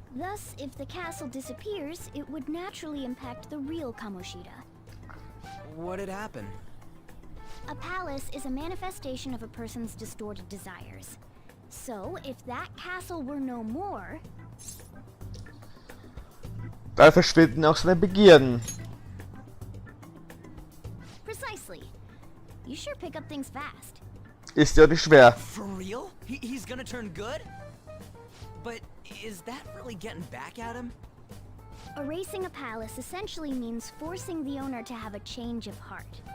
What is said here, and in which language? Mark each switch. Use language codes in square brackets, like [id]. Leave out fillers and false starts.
[en] Thus, if the castle disappears, it would naturally impact the real Kamoshida. What'd happen? A palace is a manifestation of a person's distorted desires. So, if that castle were no more... [de] Dann verschwinden auch seine Begierden. [en] Precisely. You sure pick up things fast. [de] Ist ja nicht schwer. [en] For real? He's gonna turn good? But is that really getting back at him? Erasing a palace essentially means forcing the owner to have a change of heart.